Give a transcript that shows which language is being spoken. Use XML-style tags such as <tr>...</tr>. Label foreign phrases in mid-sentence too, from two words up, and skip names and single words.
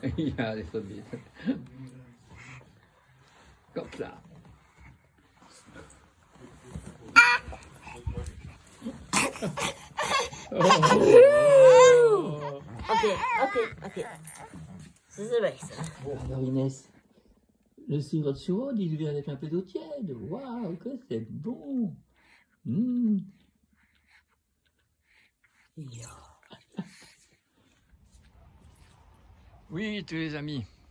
<nl>Ja, dat is wel beter. Kom klaar. Oké. Ze zijn weg,</nl> <fr>ça. Alors Inès, le sirop chaud, il vient avec un peu d'eau tiède. Waouh, que c'est bon.</fr> <nl>Ja.</nl> <fr>Oui, tous les amis.</fr>